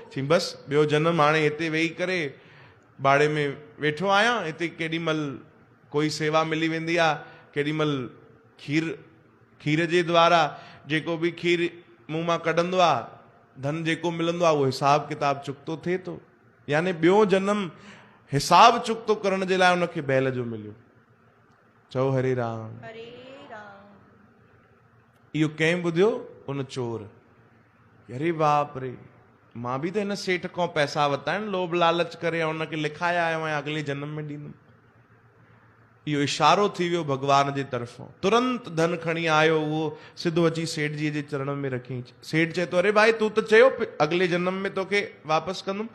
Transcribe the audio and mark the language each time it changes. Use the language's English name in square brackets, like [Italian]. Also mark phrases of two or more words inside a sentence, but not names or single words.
[Sindhi] चई बसि ॿियो जन्म हाणे हिते वेही करे बाड़े में वेठो आहियां, हिते केॾीमहिल कोई सेवा मिली वेंदी आहे, केॾीमहिल खीर जे द्वारा जेको बि खीर मुंहुं मां कढंदो आहे, धन जेको मिलंदो आहे उहो हिसाब किताब चुकतो थिए थो, यानी ॿियो जन्म हिसाब चुकतो करण जे लाइ उनखे बैल जो मिलियो। चओ हरे राम। हरे राम। इहो कंहिं ॿुधियो? उन चोर। अरे बाप रे, मां बि त हिन सेठ खां पैसा वरिता आहिनि लोभ लालच करे, उनखे लिखाया आयो आहियां अगले जन्म में ॾींदुमि। इहो इशारो थी वियो भगवान जे तरफ़ां। तुरंत धन खणी आयो, उहो सिधो अची सेठ जी जे चरण में रखी। सेठ चए थो, अरे भाई तूं त चयो अगले जन्म में तोखे वापसि कंदुमि।